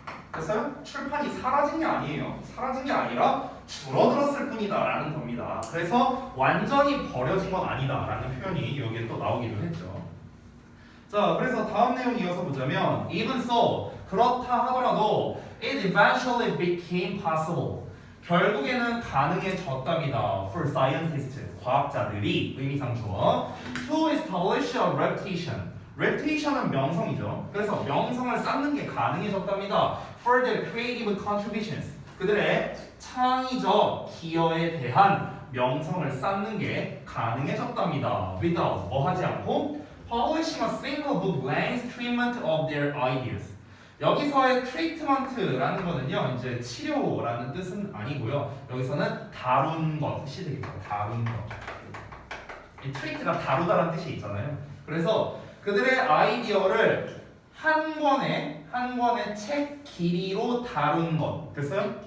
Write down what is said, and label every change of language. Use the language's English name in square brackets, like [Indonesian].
[Korean] 그래서 출판이 사라진 게 아니에요. 사라진 게 아니라 줄어들었을 뿐이다 라는 겁니다. 그래서 완전히 버려진 건 아니다 라는 표현이 여기에 또 나오기도 했죠. 자, 그래서 다음 내용 이어서 보자면 [English] even so, [Korean] 그렇다 하더라도 [English] it eventually became possible. [Korean] 결국에는 가능해졌답니다. [English] for scientists, [Korean] 과학자들이 의미상 주어 [English] to establish a reputation. [Korean] reputation은 명성이죠. 그래서 명성을 쌓는 게 가능해졌답니다. [English] for their creative contributions. [Korean] 그들의 창의적 기여에 대한 명성을 쌓는 게 가능해졌답니다. [English] without, [Korean] 뭐 하지 않고 [English] publishing a single book length treatment of their ideas. [Korean] 여기서의 treatment라는 거는요, 이제 치료라는 뜻은 아니고요. 여기서는 다룬 것 뜻이 되겠죠. 다룬 것. 이 treat가 다루다라는 뜻이 있잖아요. 그래서 그들의 아이디어를 한 권의 책 길이로 다룬 것. 됐어요?